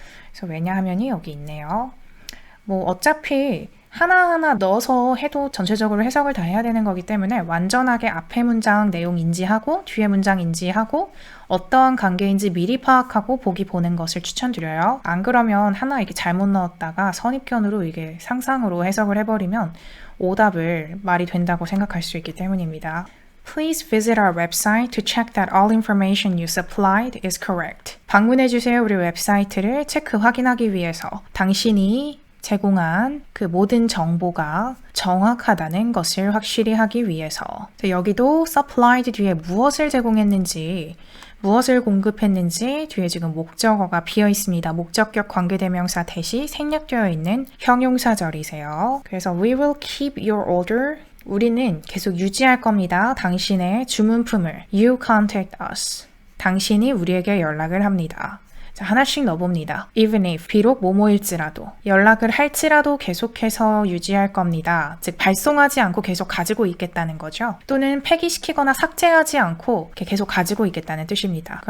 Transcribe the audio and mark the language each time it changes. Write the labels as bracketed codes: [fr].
[ko] 그래서 왜냐하면이 여기 있네요. 뭐 어차피 하나하나 넣어서 해도 전체적으로 해석을 다 해야 되는 거기 때문에 완전하게 앞에 문장 내용 인지하고 뒤에 문장 인지하고 어떠한 관계인지 미리 파악하고 보기 보는 것을 추천드려요. 안 그러면 하나 이렇게 잘못 넣었다가 선입견으로 이게 상상으로 해석을 해버리면 오답을 말이 된다고 생각할 수 있기 때문입니다. [en] Please visit our website to check that all information you supplied is correct. [ko] 방문해주세요. 우리 웹사이트를 체크 확인하기 위해서 당신이 제공한 그 모든 정보가 정확하다는 것을 확실히 하기 위해서. 여기도 supplied 뒤에 무엇을 제공했는지, 무엇을 공급했는지 뒤에 지금 목적어가 비어 있습니다. 목적격 관계대명사 대시 생략되어 있는 형용사절이세요. 그래서 [en] we will keep your order. [ko] 우리는 계속 유지할 겁니다. 당신의 주문품을. [en] You contact us. [ko] 당신이 우리에게 연락을 합니다. 자, 하나씩 넣어봅니다. Even if, 비록 뭐뭐일지라도, 연락을 할지라도 계속해서 유지할 겁니다. 즉, 발송하지 않고 계속 가지고 있겠다는 거죠. 또는 폐기시키거나 삭제하지 않고 계속 가지고 있겠다는 뜻입니다.